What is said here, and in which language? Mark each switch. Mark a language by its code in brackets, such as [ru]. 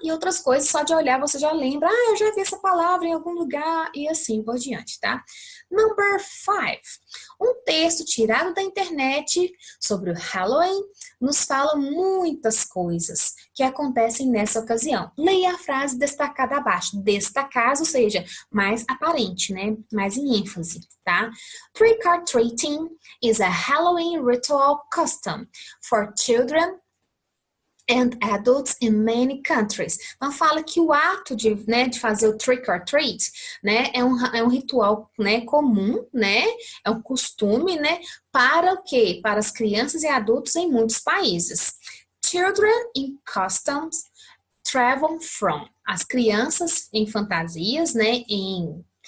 [pt] E outras coisas, só de olhar você já lembra, eu já vi essa palavra em algum lugar e assim por diante, tá? [en] Number 5. [pt] Um texto tirado da internet sobre o Halloween nos fala muitas coisas que acontecem nessa ocasião. Leia a frase destacada abaixo. Destacada, ou seja, mais aparente, né? Mais em ênfase, tá? [en] Trick or treating is a Halloween ritual custom for children and adults in many countries. [pt] Então fala que o ato de fazer o trick or treat, né, é um ritual, né, comum, né, é um costume, né, para o quê? Para as crianças e adultos em muitos países. [en] Children in costumes travel from. [pt] As crianças em fantasias, né, em